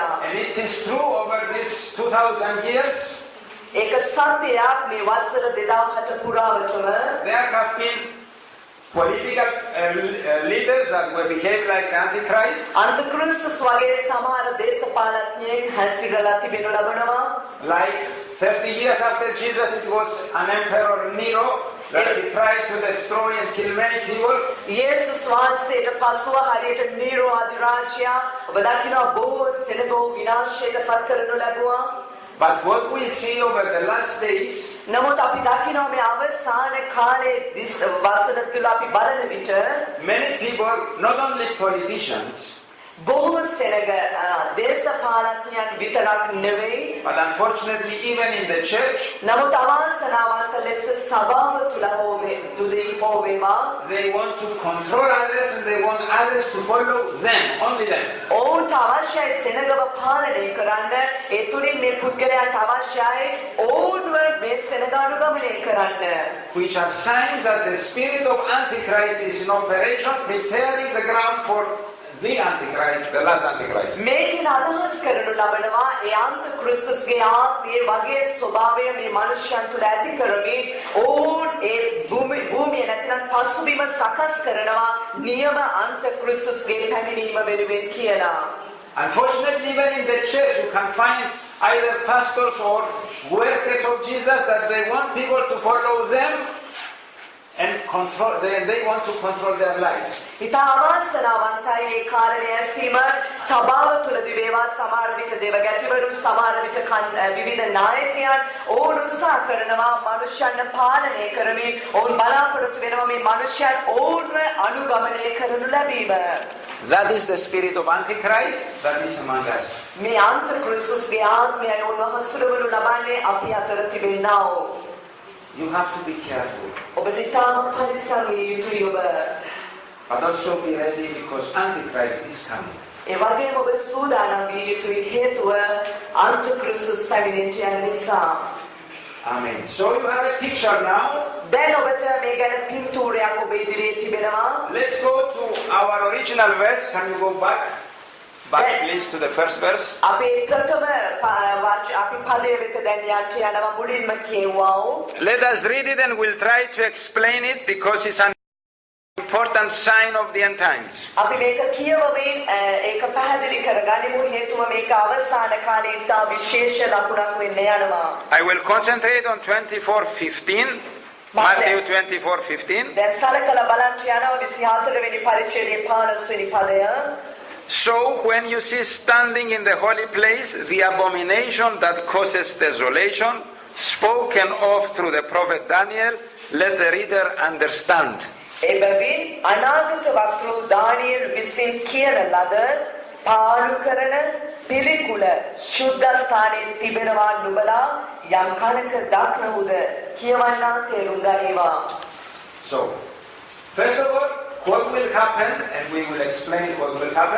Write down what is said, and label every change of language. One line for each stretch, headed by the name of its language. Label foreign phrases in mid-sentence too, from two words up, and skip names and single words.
English: And it is true over this 2000 years.
Sinhala: ඒක සත්‍යයක් මේ වසර 2000 පුරාවටම.
English: There have been political leaders that will behave like the Antichrist.
Sinhala: අන්තික්‍රිස්තුස් වගේ සමහර දේශපාලඥයන් හැසිරලා තිබෙනු ලබනවා.
English: Like 30 years after Jesus, it was an emperor Nero that he tried to destroy and kill many people.
Sinhala: යේසුස් වහන්සේට පසුව හරියට නීරෝ අධිරාජ්‍යය ඔබ දකිනවා බොහෝ සෙනගෝ විනාශයට පත් කරනු ලැබුවා.
English: But what we see over the last days,
Sinhala: නමුත් අපි දකිනවා මේ අවසාන කාලයේ වසර තුල අපි බලන විට
English: many people, not only politicians,
Sinhala: බොහෝ සෙනග දේශපාලඥයන් විතරක් නෙවෙයි,
English: but unfortunately even in the church,
Sinhala: නමුත් අවාසනාවන්ත ලෙස සභාව තුල හෝවේවා
English: they want to control others and they want others to follow them, only them.
Sinhala: ඔවුන්ට අවශ්‍යයි සෙනගව පාලනය කරන්න. ඒ තුලින් මේ පුද්ගලයාට අවශ්‍යයි ඔවුන්ව මේ සෙනග අනුගමනය කරන්න.
English: Which are signs that the spirit of Antichrist is in operation, preparing the ground for the Antichrist, the last Antichrist.
Sinhala: මේකෙන් අදහස් කරනු ලබනවා ඒ අන්තික්‍රිස්තුස්ගේ ආත්මයේ වගේ ස්වභාවය මේ මනුෂ්‍යයන් තුළ ඇති කරමින් ඔවුන් ඒ භූමිය නැතිනම් පසුබිම සකස් කරනවා නියම අන්තික්‍රිස්තුස්ගේ පැමිණීම වෙනුවෙන් කියලා.
English: Unfortunately, even in the church, you can find either pastors or workers of Jesus that they want people to follow them, and control. They want to control their lives.
Sinhala: ඉතා අවාසනාවන්තයි ඒ කාරණය ඇසීම සභාව තුළදී වේවා සමහර විට දේව ගැටිවරුන් සමහර විට විවිධ නායකයන් ඔවුන් උත්සාහ කරනවා මනුෂ්‍යයන් පාලනය කරමින් ඔවුන් බලාපොරොත්තු වෙනවා මේ මනුෂ්‍යයන් ඔවුන්ව අනුගමනය කරනු ලැබීම.
English: That is the spirit of Antichrist that is among us.
Sinhala: මේ අන්තක්‍රිස්තුස්ගේ ආත්මයයි ඔවුන්ව හසුරවනු ලබන්නේ අපි අතර තිබෙනා වූ.
English: You have to be careful.
Sinhala: ඔබට ඉතාම පරිස්සම් විය යුතුයි ඔබ.
English: But also be ready because Antichrist is coming.
Sinhala: ඒ වගේම ඔබ සූදානම් විය යුතුයි හේතුව අන්තක්‍රිස්තුස් පැමිණෙන්න යන නිසා.
English: Amen. So you have a picture now.
Sinhala: දැන් ඔබට මේ ගැන පින්තූරයක් ඔබ ඉදිරියේ තිබෙනවා.
English: Let's go to our original verse. Can you go back? Back please to the first verse.
Sinhala: අපි ප්‍රථම අපි පදයේ වෙත දැන් යනවා මුලින්ම කියවුවා.
English: Let us read it and we'll try to explain it because it's an important sign of the end times.
Sinhala: අපි මේක කියවමින් ඒක පැහැදිලි කරගනිමු හේතුව මේක අවසාන කාලේ ඉතා විශේෂ ලකුණක් වෙන්න යනවා.
English: I will concentrate on 24:15. Matthew 24:15.
Sinhala: දැන් සලකලා බලන්න යනවා 24 වෙනි පරිච්ඡේදයේ 15 වෙනි පදය.
English: So when you see standing in the holy place the abomination that causes desolation spoken of through the prophet Daniel, let the reader understand.
Sinhala: එබැවින් අනාගත වක්තෘ දානියෙල් විසින් කියන ලද පාලු කරන පිළිකුල ශුද්ධ ස්ථානයේ තිබෙනවා නුඹලා යම් කලක දක්නවුද කියවන්නා තේරුම් ගනිවා.
English: So first of all, what will happen, and we will explain what will happen.